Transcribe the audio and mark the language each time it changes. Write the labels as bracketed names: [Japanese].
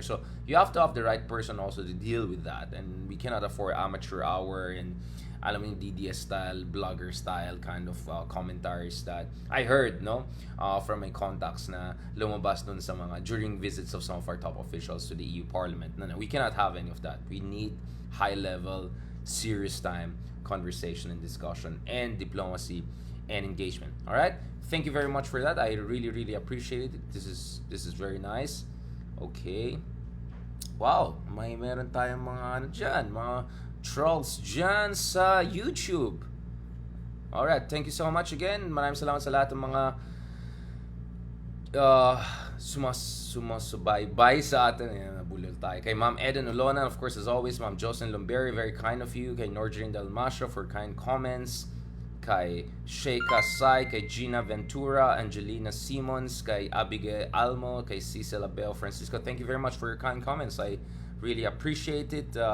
[English] So you have to have the right person also to deal with that, and we cannot afford amateur hour and [Filipino] alam mo yung [English] DDS style, blogger style kind of commentaries that I heard, no, from my contacts [Filipino] na lumabas dun sa mga [English] during visits of some of our top officials to the EU Parliament. No, we cannot have any of that. We need high level, serious time conversation and discussion and diplomacy and engagement. All right, thank you very much for that. I really appreciate it. This is very nice. [Filipino] Okay, wow, meron tayong mga dyan, mga trolls dyan sa YouTube. [English] Alright, thank you so much again. [Filipino] Maraming salamat sa lahat ng mga sumasubaybay sa atin. Ayan, nabulol tayo. Kay Ma'am [English] Eden Olona, of course, as always, Ma'am Jocelyn Lumberry, very kind of you. Kay Nordrin Dalmasio for kind comments. Kay Sheikha Sai, kay Gina Ventura, Angelina Simons, kay Abigail Almo, kay Cecil Abel Francisco. Thank you very much for your kind comments. I really appreciate it.